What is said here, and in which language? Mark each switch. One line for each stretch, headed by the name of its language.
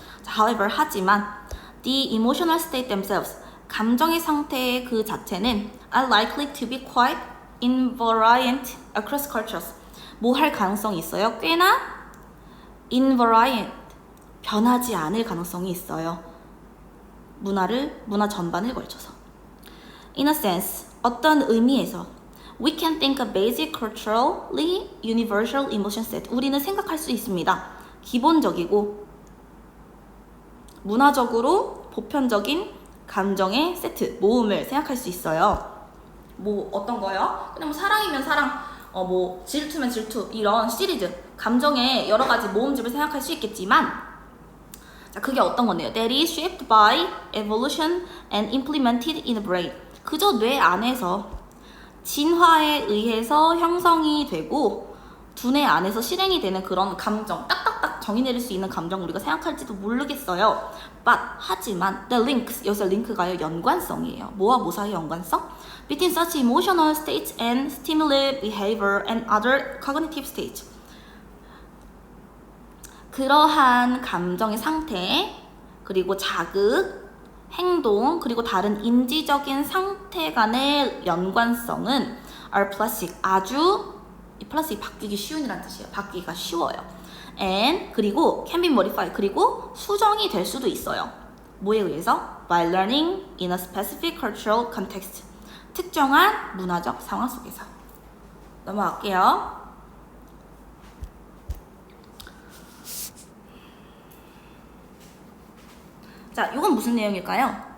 English: However,
Korean: 하지만
English: the emotional state themselves,
Korean: 감정의 상태의 그 자체는
English: are likely to be quite invariant across cultures.
Korean: 뭐 할 가능성이 있어요? 꽤나
English: invariant,
Korean: 변하지 않을 가능성이 있어요. 문화 전반을 걸쳐서.
English: In a sense,
Korean: 어떤 의미에서
English: we can think a basic culturally universal emotion set.
Korean: 우리는 생각할 수 있습니다. 기본적이고 문화적으로 보편적인 감정의 세트, 모음을 생각할 수 있어요. 뭐 어떤 거요? 그냥 뭐 사랑이면 사랑, 뭐 질투면 질투, 이런 시리즈 감정의 여러 가지 모음집을 생각할 수 있겠지만, 자, 그게 어떤 건데요?
English: That is shaped by evolution and implemented in the brain.
Korean: 그저 뇌 안에서 진화에 의해서 형성이 되고 두뇌 안에서 실행이 되는 그런 감정, 딱딱딱 정의 내릴 수 있는 감정 우리가 생각할지도 모르겠어요.
English: But
Korean: 하지만
English: the links,
Korean: 여기서 링크가요 연관성이에요. 뭐와 뭐 사이의 연관성?
English: Between such emotional states and stimuli behavior and other cognitive states.
Korean: 그러한 감정의 상태, 그리고 자극, 행동, 그리고 다른 인지적인 상태 간의 연관성은
English: are plastic,
Korean: 아주 plastic 바뀌기 쉬운이란 뜻이에요. 바뀌기가 쉬워요.
English: And
Korean: 그리고
English: can be modified,
Korean: 그리고 수정이 될 수도 있어요. 뭐에 의해서?
English: By learning in a specific cultural context.
Korean: 특정한 문화적 상황 속에서. 넘어갈게요. 자, 이건 무슨 내용일까요?